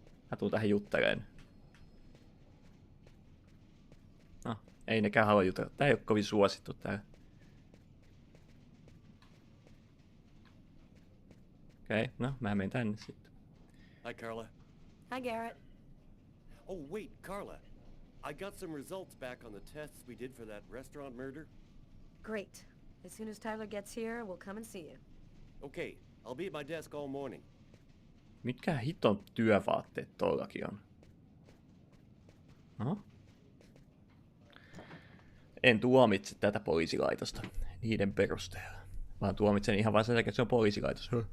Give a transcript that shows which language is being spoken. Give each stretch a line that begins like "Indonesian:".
Finnish: Mä tuun tähän jutteleen. No, ei nekään halua jutella. Tää ei oo kovin suosittu täällä. Okei, no mä menen tänne sitten.
English: Hi, Carla. Hi, Garrett. Oh, wait, Carla. I got some results back on the tests we did for that restaurant murder. Great. As soon as Tyler gets here, we'll come and see you. Okay, I'll be at my desk all morning.
Finnish: Mitkä hiton työvaatteet tollakin on? Aha. En tuomitse tätä poliisilaitosta niiden perusteella, vaan tuomitsen ihan vain sen takia, että se on poliisilaitos.